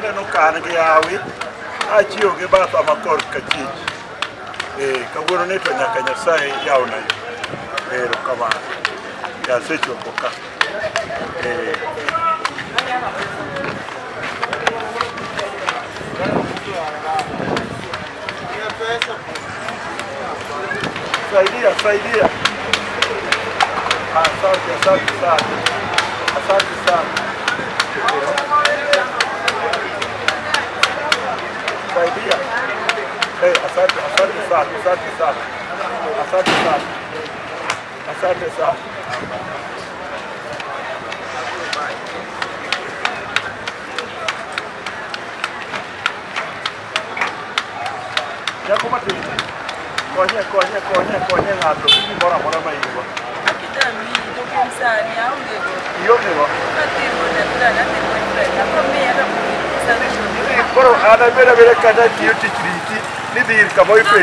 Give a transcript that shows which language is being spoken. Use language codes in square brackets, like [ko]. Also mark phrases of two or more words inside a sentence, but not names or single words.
[luo] kan gi yawi achiyo gi batha makor kachich kawuono ni to nyaka Nyasaye yawna ero kamano yasechopo ka [sw] saidia asante sana saidia asante sana [luo] Yako mati konye ng'ato moro amora ma in-go. Akidami to kuom sani aonge go. Iongego? Atimo ne brada ne boyfriend akomiya to koro an abeda kata tiyo tich riti ni dhi ir ka boyfriend